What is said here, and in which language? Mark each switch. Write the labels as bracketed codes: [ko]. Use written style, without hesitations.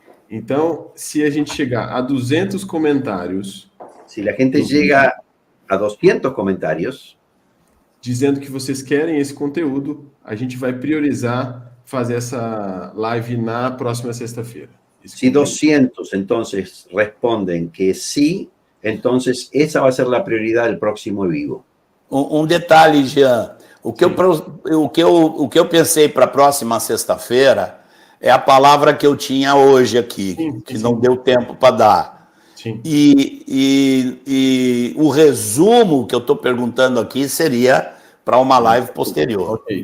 [pt] Então, se a gente chegar a 200 comentários... Se a gente chega a 200 comentários... dizendo que vocês querem esse conteúdo, a gente vai priorizar fazer essa live na próxima sexta-feira. [es] Si 200 entonces responden que sí, entonces esa va a ser la prioridad del próximo vivo. [pt] Um detalhe, Jean, o que eu pensei para a próxima sexta-feira é a palavra que eu tinha hoje aqui, que não deu tempo para dar. Sim. E o resumo que eu estou perguntando aqui seria para uma live posterior.